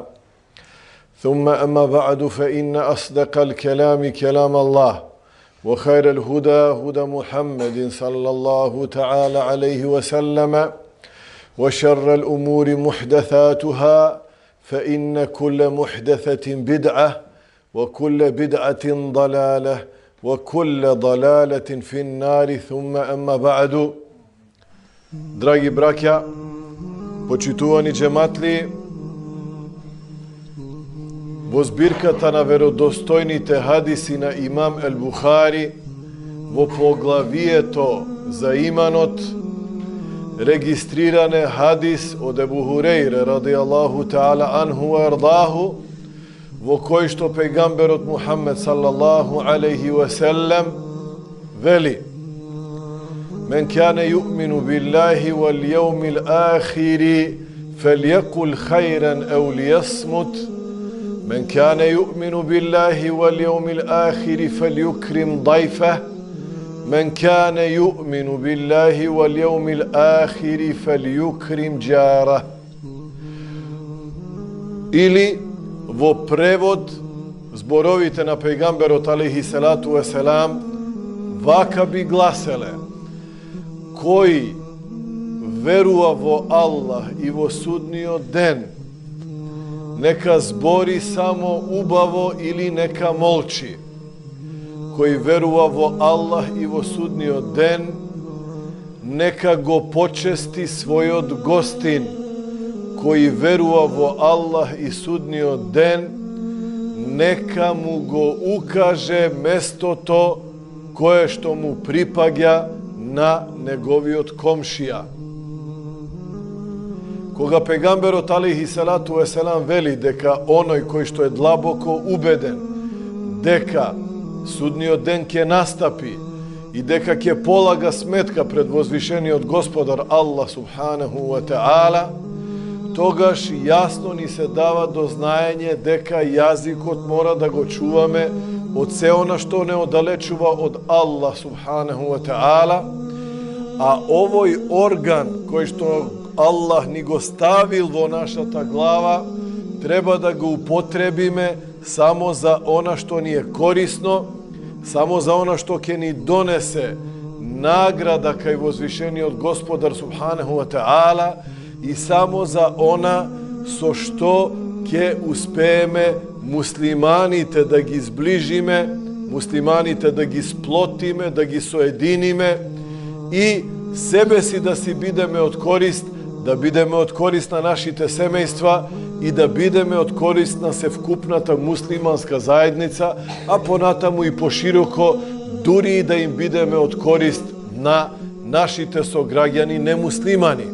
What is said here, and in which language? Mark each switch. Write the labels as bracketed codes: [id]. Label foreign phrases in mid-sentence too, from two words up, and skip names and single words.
[ar] ثم أما بعد فإن أصدق الكلام كلام الله وخير الهدى هدى محمد صلى الله تعالى عليه وسلم وشر الأمور محدثاتها فإن كل محدثة بدعة وكل بدعة ضلالة وكل ضلالة في النار ثم أما بعد. [mk] Драги браќа, почитувани џематли, во збирката на веродостојните хадиси на имам Ел-Бухари, во поглавието за иманот, регистриране хадис од Ебу Хурейре [ar] رضي الله تعالى عنه وأرضاه, [mk] во кој што пегамберот Мухаммед [ar] صلى الله عليه وسلم [mk] вели: [ar] من كان يؤمن بالله واليوم الآخر فليقل خيرا أو ليصمت. من كان يؤمن بالله واليوم الآخر فليكرم ضيفه من كان يؤمن بالله واليوم الآخر فليكرم جاره. [mk] Ili во превод зборовите на пејгамберот [ar] عليه الصلاة والسلام [mk] вака би гласеле: кој верува во Аллах и во судниот ден, нека збори само убаво или нека молчи. Кој верува во Аллах и во судниот ден, нека го почести својот гостин. Кој верува во Аллах и судниот ден, нека му го укаже местото кое што му припаѓа на неговиот комшија. Кога пегамберот [ar] عليه الصلاة والسلام [mk] вели дека оној кој што е длабоко убеден дека судниот ден ќе настапи и дека ќе полага сметка пред возвишениот Господар Аллах [ar] سبحانه وتعالى, [mk] тогаш јасно ни се дава до знаење дека јазикот мора да го чуваме од се она што не оддалечува од Аллах [ar] سبحانه وتعالى, [mk] а овој орган кој што Аллах ни го ставил во нашата глава, треба да го употребиме само за она што ни е корисно, само за она што ќе ни донесе награда кај возвишениот Господар [ar] سبحانه وتعالى [mk] и само за она со што ќе успееме муслиманите да ги зближиме, муслиманите да ги сплотиме, да ги соединиме и себе си да си бидеме од корист, да бидеме од корист на нашите семејства и да бидеме од корист на севкупната муслиманска заедница, а понатаму и пошироко, дури и да им бидеме од корист на нашите сограѓани немуслимани.